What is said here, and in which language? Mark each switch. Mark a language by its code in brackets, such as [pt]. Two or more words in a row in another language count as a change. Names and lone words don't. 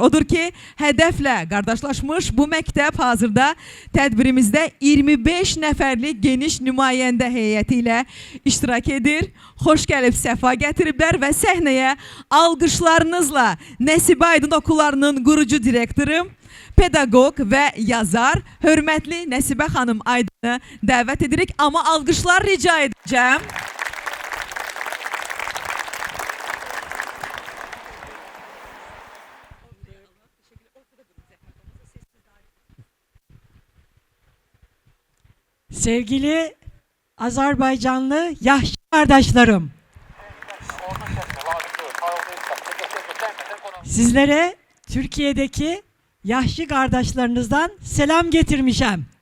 [az] Odur ki, Hədəflə qardaşlaşmış bu məktəb hazırda tədbirimizdə 25 nəfərlik geniş nümayəndə heyəti ilə iştirak edir. Xoş gəlib, səfa gətiriblər və səhnəyə alqışlarınızla Nəsibə Aydın okullarının qurucu direktoru, pedaqoq və yazar, hörmətli Nəsibə xanım Aydını dəvət edirik. Amma alqışlar rica edəcəm. [tr] Sevgili Azerbaycanlı yaşlı kardeşlerim, sizlere Türkiye'deki yaşlı kardeşlerinizden selam getirmişim.